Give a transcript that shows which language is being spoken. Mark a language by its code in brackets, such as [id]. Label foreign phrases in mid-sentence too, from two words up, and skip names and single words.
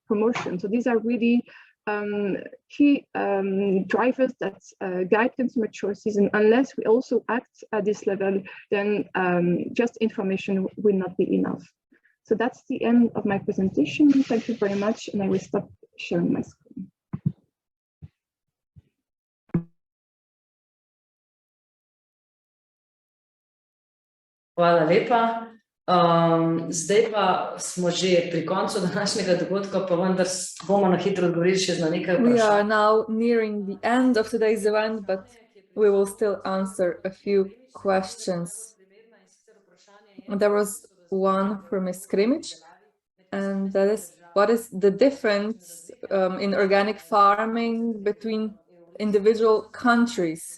[en] So these are really key drivers that guide consumer choices, and unless we also act at this level, then just information will not be enough. So that's the end of my presentation. Thank you very much, and I will stop sharing my screen. [sl] Hvala lepa. Zdaj pa smo že pri koncu današnjega dogodka, pa vendar bomo na hitro odgovorili še na nekaj vprašanj. [en] We are now nearing the end of today's event, but we will still answer a few questions. There was one from Ms. Kremić, and that is, what is the difference in organic farming between individual countries?